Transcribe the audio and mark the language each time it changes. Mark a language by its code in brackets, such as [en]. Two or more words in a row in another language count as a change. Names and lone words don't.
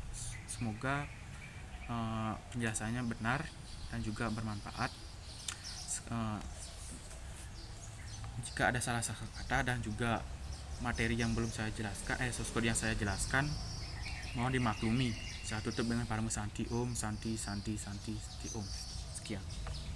[id] Semoga penjelasannya benar dan juga bermanfaat. Jika ada salah kata dan juga materi yang belum saya jelaskan, [en] source code [id] yang saya jelaskan mohon dimaklumi. Saya tutup dengan [sa] Parama Santi Om, Santi Santi Santi Santi Om. [id] Sekian.